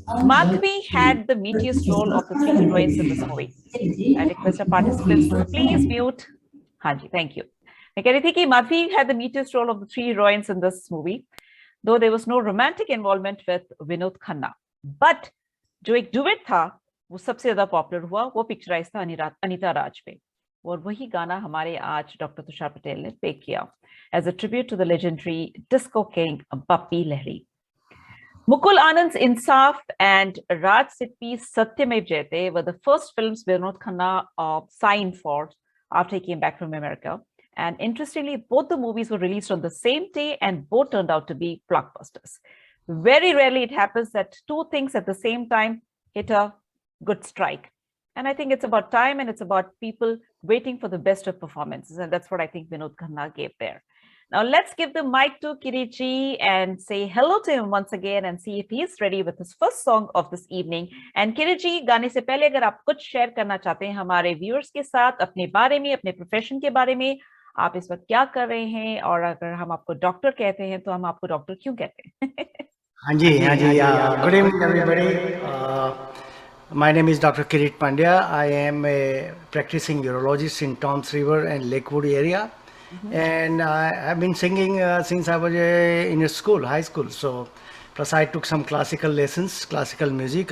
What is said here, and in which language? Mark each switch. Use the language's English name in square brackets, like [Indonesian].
[English] Madhvi had the meatiest role of the three heroines in this movie. I request our participants to please mute. Haji, thank you. [Hindi] मैं कह रही थी कि [English] Madhvi had the meatiest role of the three heroines in this movie, though there was no romantic involvement with Vinod Khanna. [Hindi] But जो एक duet था, वो सबसे ज्यादा पॉपुलर हुआ, वो पिक्चराइज था अनीता राज पे, और वही गाना हमारे आज डॉक्टर तुषार पटेल ने पे किया [English] as a tribute to the legendary disco king [Hindi] Bappi Lahiri. [English] Mukul Anand's Insaf and Raj Sippy's Satyamev Jayate were the first films Vinod Khanna signed for after he came back from America. And interestingly, both the movies were released on the same day and both turned out to be blockbusters. Very rarely it happens that two things at the same time hit a good strike. And I think it's about time and it's about people waiting for the best of performances. And that's what I think Vinod Khanna gave there. Now let's give the mic to Kiriji and say hello to him once again and see if he's ready with his first song of this evening. And Kiriji, [Hindi] गाने से पहले अगर आप कुछ share करना चाहते हैं हमारे व्यूअर्स के साथ अपने बारे में, अपने प्रोफेशन के बारे में, आप इस वक्त क्या कर रहे हैं, और अगर हम आपको डॉक्टर कहते हैं तो हम आपको डॉक्टर क्यों कहते हैं? हाँ जी. [English] Good evening, everybody. My name is Dr. Kirit Pandya. I am a practicing urologist in Toms River and Lakewood area. And I've been singing since I was in a school, high school. So, plus I took some classical lessons, classical music.